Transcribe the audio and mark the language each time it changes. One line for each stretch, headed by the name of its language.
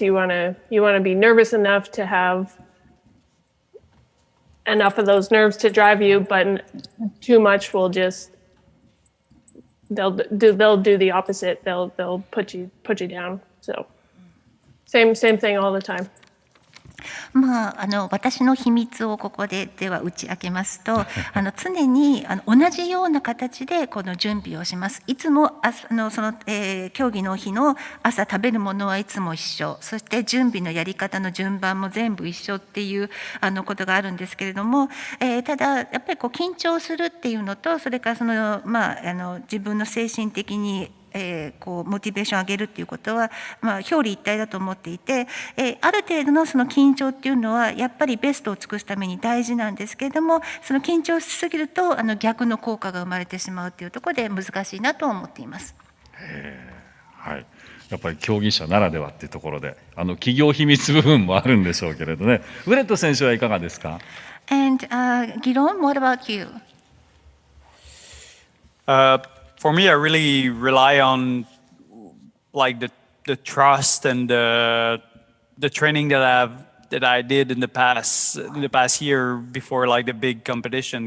English: You want to be nervous enough to have enough of those nerves to drive you, but too much will just they'll do the opposite. They'll put you down. So same thing all the time.
Japanese: 私の秘密をここでは打ち明けますと、常に同じような形でこの準備をします。いつも競技の日の朝食べるものはいつも一緒、そして準備のやり方の順番も全部一緒っていうことがあるんですけれども、ただやっぱり緊張するっていうのと、それから自分の精神的にモチベーションを上げるっていうことは、表裏一体だと思っていて、ある程度のその緊張っていうのはやっぱりベストを尽くすために大事なんですけれども、その緊張しすぎると逆の効果が生まれてしまうっていうところで難しいなと思っています。はい、やっぱり競技者ならではっていうところで企業秘密部分もあるんでしょうけれどね。ウレット選手はいかがですか？
English: And Guillaume, what about you? For me, I really rely on like the trust and the training that I did in the past year before like the big competition.